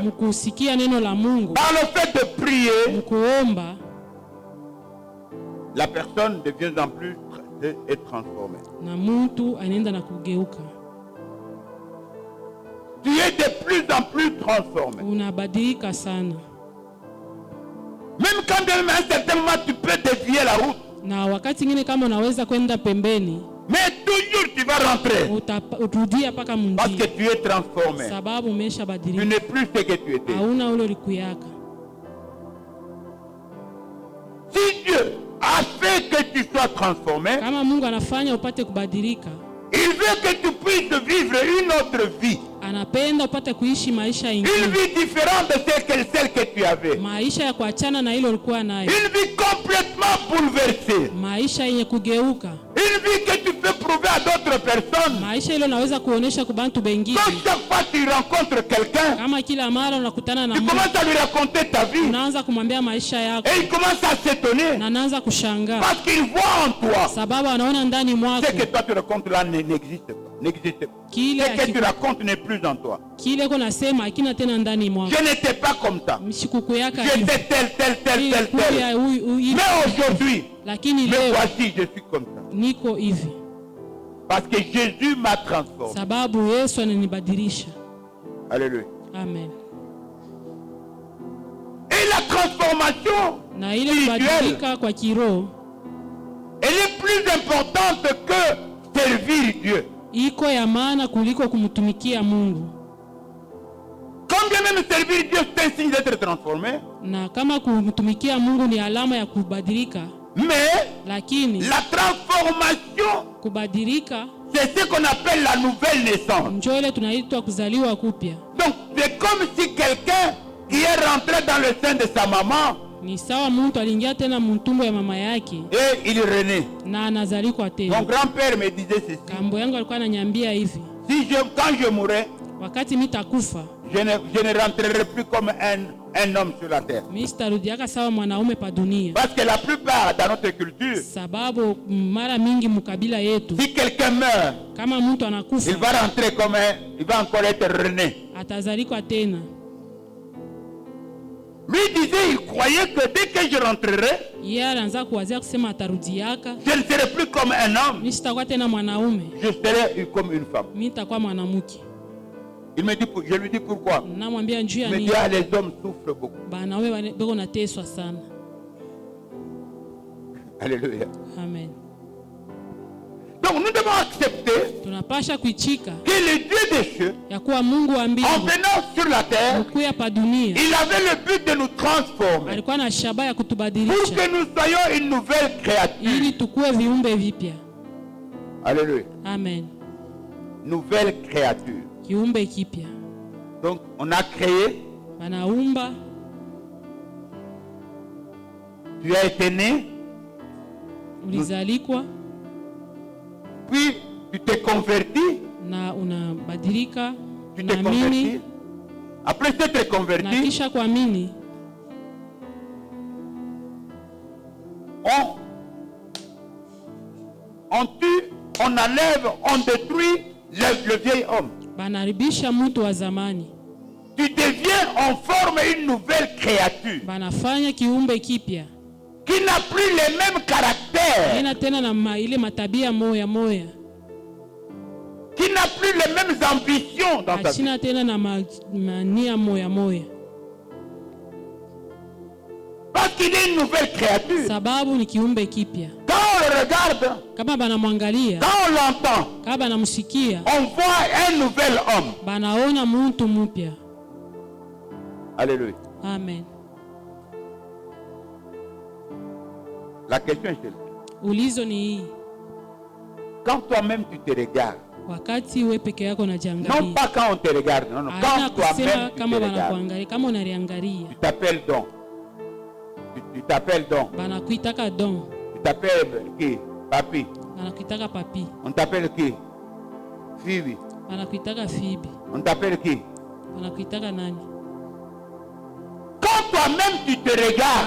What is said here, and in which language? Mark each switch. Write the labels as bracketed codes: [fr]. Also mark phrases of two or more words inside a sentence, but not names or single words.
[sw] mkusikia neno la Mungu, [fr] par le fait de prier, [sw] mkuomba, [fr] la personne de plus en plus est transformée. [sw] na mtu anaenda na kugeuka, [fr] Tu es de plus en plus transformé. [sw] unabadilika sana. [fr] Même quand à un certain moment tu peux dévier la route, [sw] Na wakati mwingine kama unaweza kwenda pembeni, [fr] mais toujours tu vas rentrer [sw] utarudia paka [fr] parce que [sw] munjia, [fr] tu es transformé. [sw] sababu [fr] Tu [sw] umeshabadilika, [fr] n'es plus ce que tu étais. [sw] hauna ule ulikuyaka. [fr] Si Dieu a fait que tu sois transformé, [sw] Kama Mungu anafanya upate kubadilika, [fr] il veut que tu puisses vivre une autre vie. [sw] anapenda upate kuishi maisha [fr] Une [sw] ingine, [fr] vie différente de celle que tu avais. [sw] maisha ya kuachana na ile ulikuwa nayo, [fr] Une vie complètement bouleversée. [sw] maisha yenye kugeuka, [fr] Une vie que tu peux prouver à d'autres personnes. [sw] maisha ile unaweza kuonesha kwa bantu bengine. [fr] Quand chaque fois tu rencontres quelqu'un, [sw] Kama kila mara unakutana na [fr] tu [sw] mtu, [fr] commences à lui raconter ta vie. [sw] unaanza kumwambia maisha yako [fr] Et il commence à s'étonner. [sw] na anaanza kushangaa, [fr] Parce qu'il voit en toi. [sw] sababu anaona ndani mwako [fr] Ce que toi tu racontes là n'existe pas. N'existe pas. [sw] kile [fr] Ce que tu racontes n'est plus en toi. [sw] kile ko nasema hakina tena ndani mwako. [fr] Je n'étais pas comme ça. [sw] Mshikuku yaka hivi, [fr] J'étais tel. Mais aujourd'hui, [sw] lakini [fr] me [sw] leo [fr] voici, je suis comme ça. [sw] niko hivi [fr] Parce que Jésus m'a transformé. [sw] sababu Yesu ananibadilisha. [fr] Alléluia. Amen. Et la transformation [sw] Na ile [fr] spirituelle, [sw] kubadilika kwa kiroho [fr] elle est plus importante que servir Dieu. [sw] iko ya maana kuliko kumtumikia Mungu. [fr] Quand bien même servir Dieu, c'est un signe d'être transformé. [sw] Na kama kumtumikia Mungu ni alama ya kubadilika, [fr] Mais [sw] lakini [fr] la transformation, [sw] kubadilika [fr] c'est ce qu'on appelle la nouvelle naissance. [sw] njoo ile tunaitwa kuzaliwa kupya. [fr] Donc, c'est comme si quelqu'un qui est rentré dans le sein de sa maman [sw] Ni sawa mtu aliingia tena mtumbo ya mama yake [fr] et il renaît. [sw] na anazalikwa [fr] Mon [sw] tena. [fr] grand-père me disait ceci. [sw] Kambo yangu alikuwa ananiambia hivi, [fr] Quand je mourrai, [sw] wakati mitakufa [fr] je ne rentrerai plus comme un homme sur la terre. [sw] mimi sitarudiaka sawa mwanaume pa dunia, [fr] Parce que la plupart dans notre culture, [sw] sababu mara mingi mkabila yetu [fr] si quelqu'un meurt, [sw] kama mtu [fr] il [sw] anakufa [fr] va rentrer il va encore être rené. [sw] atazalikwa tena. [fr] Lui disait, il croyait que dès que je rentrerai, [sw] Yeye anaanza kuwazia kusema atarudiaka, [fr] je ne serai plus comme un homme, [sw] mimi sitakuwa tena mwanaume, [fr] je serai comme une femme. [sw] mimi nitakuwa mwanamke. [fr] Je lui dis pourquoi. [sw] Namwambia njoo ya [fr] Il me [sw] nini? [fr] dit, ah, les hommes souffrent beaucoup. [sw] Banaume beko nateswa sana. [fr] Alléluia. Amen. Donc nous devons accepter [sw] tunapasha kuichika [fr] que le Dieu des cieux, [sw] ya kuwa Mungu wa [fr] en [sw] mbingu [fr] venant sur la terre, [sw] mkuya pa dunia [fr] il avait le but de nous transformer [sw] alikuwa na shabaha ya [fr] pour [sw] kutubadilisha [fr] que nous soyons une nouvelle créature. [sw] ili tukue viumbe vipya. [fr] Alléluia. Amen. Nouvelle créature. [sw] Kiumbe kipya. [fr] Donc, on a créé. [sw] Banaumba. [fr] Tu as été né. [sw] Ulizalikwa. [fr] Puis, tu t'es converti. [sw] Na unabadilika. [fr] Tu t'es converti. Après t'être converti, [sw] na kisha kuamini, [fr] on tue, on enlève, on détruit le vieil homme. [sw] Banaribisha mtu wa zamani. [fr] Tu deviens, on forme une nouvelle créature. [sw] Banafanya kiumbe kipya. [fr] Qui n'a plus les mêmes caractères. [sw] Ina tena na ile matabia moya moya. [fr] Qui n'a plus les mêmes ambitions dans sa vie. [sw] Achina tena na mania moya moya. [fr] Parce qu'il est une nouvelle créature. [sw] Sababu ni kiumbe kipya. [fr] Quand on le regarde, [sw] kama banamwangalia, [fr] quand on l'entend, [sw] kama banamsikia, [fr] on voit un nouvel homme. [sw] Banaona mtu mpya. [fr] Alléluia. Amen. La question est celle-ci. [sw] Ulizo ni hii. [fr] Quand toi-même tu te regardes, [sw] wakati wewe peke yako unajiangalia, [fr] non pas quand on te regarde, non, non. Quand toi-même tu te regardes, [sw] kama unaniangalia, [fr] tu t'appelles Don. Tu t'appelles Don. [sw] Banakuitaka Don. [fr] Tu t'appelles qui? Papi. [sw] Banakuitaka Papi. [fr] On t'appelle qui? Phoebe. [sw] Banakuitaka Phoebe. [fr] On t'appelle qui? [sw] Banakuitaka nani? [fr] Quand toi-même tu te regardes,